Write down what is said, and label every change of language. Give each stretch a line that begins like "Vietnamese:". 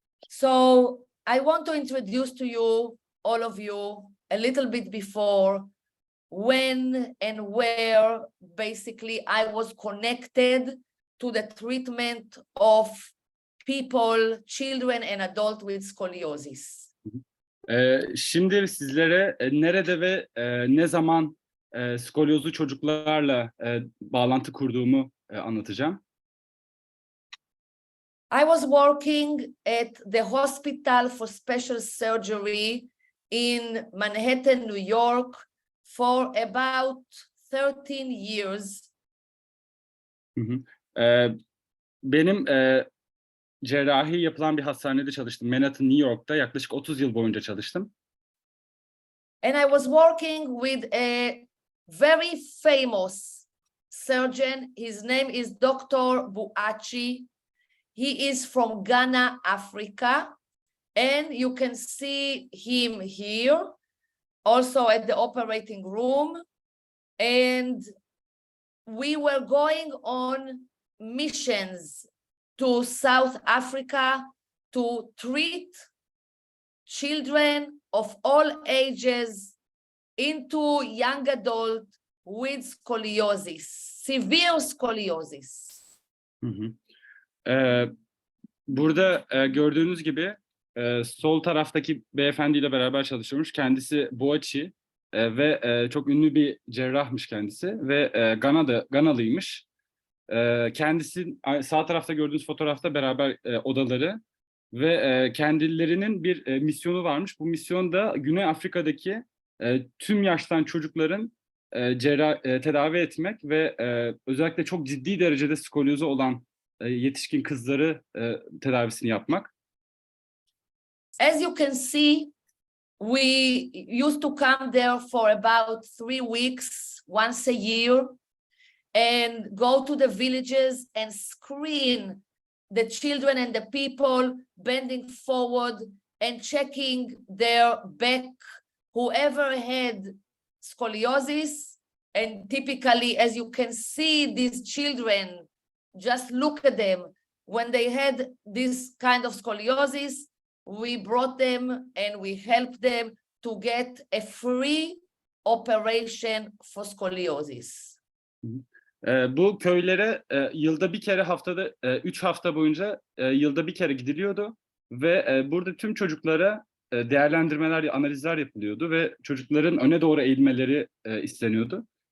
English: So I want to introduce to you, all of you, a little bit before when and where basically I was connected to the treatment of people, children and adults with scoliosis.
Turkish: Şimdi sizlere nerede ve ne zaman skolyozlu çocuklarla bağlantı kurduğumu anlatacağım.
English: I was working at the Hospital for Special Surgery in Manhattan, New York for about 13 years.
Turkish: Benim cerrahi yapılan bir hastanede çalıştım. Manhattan, New York'ta yaklaşık 30 yıl boyunca çalıştım.
English: And I was working with a very famous surgeon. His name is Dr. Buachi. He is from Ghana, Africa. And you can see him here, also at the operating room. And we were going on missions to South Africa to treat children of all ages into young adult with scoliosis, severe scoliosis.
Turkish: Burada gördüğünüz gibi sol taraftaki beyefendiyle beraber çalışıyormuş. Kendisi Boachi ve çok ünlü bir cerrahmış kendisi ve Ganalıymış. Kendisi sağ tarafta gördüğünüz fotoğrafta beraber odaları ve kendilerinin bir misyonu varmış. Bu misyon da Güney Afrika'daki tüm yaştan çocukların tedavi etmek ve özellikle çok ciddi derecede skolyozu olan yetişkin kızları tedavisini yapmak.
English: As you can see, we used to come there for about 3 weeks, once a year, and go to the villages and screen the children and the people, bending forward and checking their back, whoever had scoliosis. And typically, as you can see, these children, just look at them. When they had this kind of scoliosis, we brought them and we helped them to get a free operation for scoliosis.
Turkish: Bu köylere yılda bir kere, haftada 3 hafta boyunca yılda bir kere gidiliyordu ve burada tüm çocuklara değerlendirmeler, analizler yapılıyordu ve çocukların öne doğru eğilmeleri isteniyordu.